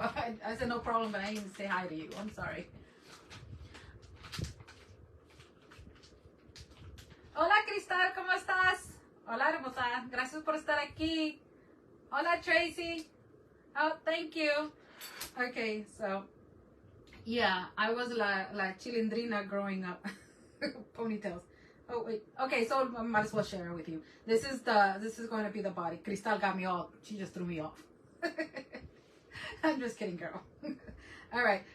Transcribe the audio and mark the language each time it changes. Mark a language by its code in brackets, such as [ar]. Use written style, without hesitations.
[en] I said no problem, but I didn't say hi to you. I'm sorry. [es] Hola, Cristal, ¿cómo estás? Hola, hermosa. Gracias por estar aquí. Hola, Tracy. [en] Oh, thank you. Okay, so yeah, I was la chilindrina growing up. Ponytails. Oh wait. Okay, so I might as well share it with you. This is going to be the body. Cristal got me all. She just threw me off. I'm just kidding, girl. All right.